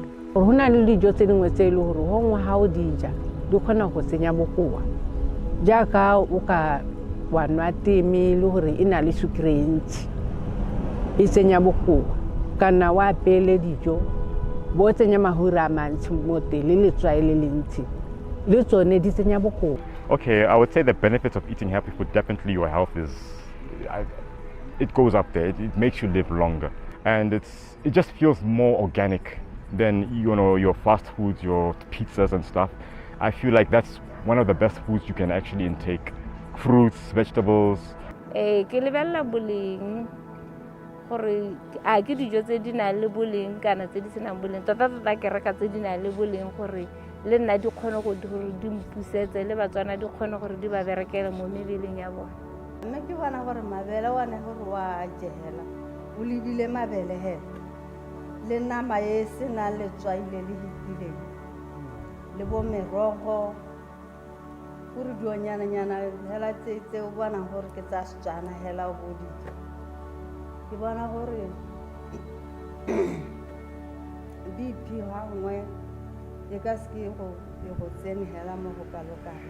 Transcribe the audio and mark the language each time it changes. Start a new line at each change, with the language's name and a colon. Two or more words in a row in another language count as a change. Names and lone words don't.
Tswana: Go na le dijo tse dingwe tse e le gore gongwe ga o di ja di kgona go tsenya bokoa jaaka o ka wa nwa teme le gore e na le sukiri e ntsi e tsenya bokoa kana wa apele dijo bo tsenya mahura a mantsi mo teng le letswai le le ntsi le tsone di tsenya bokoa.
English: Okay, I would say the benefits of eating healthy food, definitely your health is, it goes up there. It makes you live longer, and it just feels more organic than your fast foods, your pizzas and stuff. I feel like that's one of the best foods you can actually intake fruits, vegetables.
Tswana: Ke lebella boleng gore a ke dijo tse di nang le boleng kana tse di senang boleng tota ke reka tse di nang le boleng gore le nna di kgone go di mpusetse le batswana di kgone gore di ba berekele mo mebeleng ya bona. Nna ke bona gore mabele wa ne gore wa jehela o lebile mabele he le nama e sena letswai le le hitileng le bo merogo gore dionyana hela tse o bona gore ke tsa Setswana hela o boditse ke bona gore BP ha ngwe e ka se go tsene hela mo go kalokana.